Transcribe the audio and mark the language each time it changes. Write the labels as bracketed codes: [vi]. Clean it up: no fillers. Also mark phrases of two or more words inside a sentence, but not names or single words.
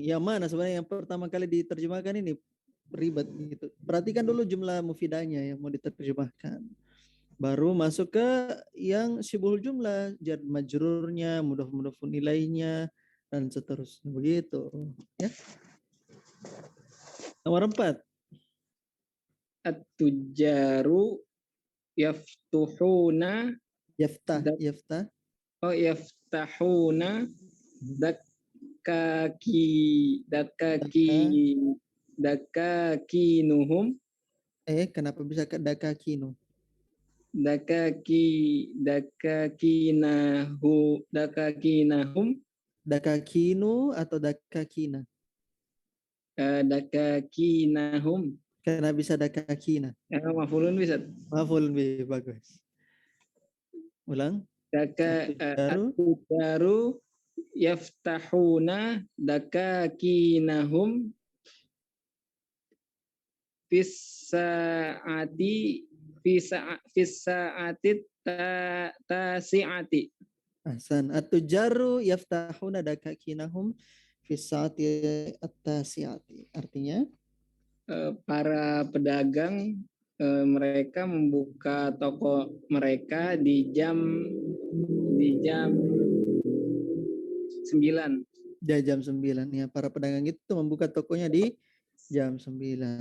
[id] Yang mana sebenarnya yang pertama kali diterjemahkan ini ribet gitu. Perhatikan dulu jumlah mufidanya yang mau diterjemahkan. Baru masuk ke yang [ar] شبه الجملة, جار مجرور, مضاف مضاف إليه, [id] dan seterusnya. Begitu. Ya. Nomor 4. [ar] التجار يفتحون. Yaftah. Oh, يفتحون دكاكينهم. [id] Kenapa bisa ke dakakinu? [ar] Dakakinahum. Dakakinu atau dakakina? Dakakinahum. [id] Karena bisa dakakina. [ar] Mafulun bisa. مفعول به, [id] bagus. Ulang. [ar] التجار يفتحون دكاكينهم في الساعة تاسعة. Ahsan. التجار يفتحون دكاكينهم في الساعة التاسعة. [id] Artinya para pedagang mereka membuka toko mereka di jam 9. Ya, jam 9 ya. Para pedagang itu membuka tokonya di jam 9.